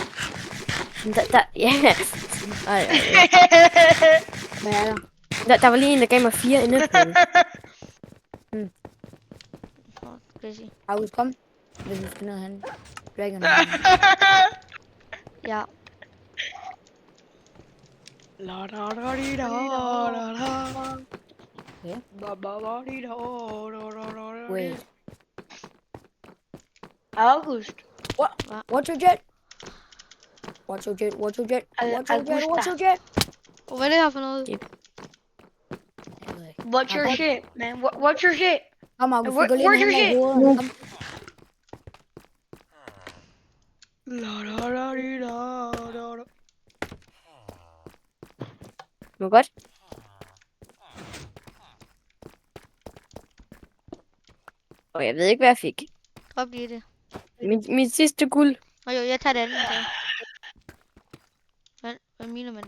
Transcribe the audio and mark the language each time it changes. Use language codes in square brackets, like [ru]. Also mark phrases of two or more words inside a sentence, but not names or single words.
[da] Ja. Ej. Hvad er der? Der var lige en, der gav mig 4 enderpearl. August, kom. Hvis vi skal ned hen. Dragon. Ja. La da da di da da da. Ja. Ba ba ba di da da da da. [en] Wait. [da] August. [en] What's your jet? What's your jet? What's your jet? What's your jet? [da] Augusta. [en] What's your jet? [da] Hvad er det her for noget? Jeg ved ikke. [en] What's your shit, man? What's your shit? [da] Kom, August, vi [en] Where- [da] går lige [en] where's [da] hen [en] your [da] ad [en] shit? [da] hovederne. Kom. La da da di da da da. Må godt? Og jeg ved ikke, hvad jeg fik. Drop lige det. Mit sidste guld. Jo, jeg tager det andet så. Hvad mener man det?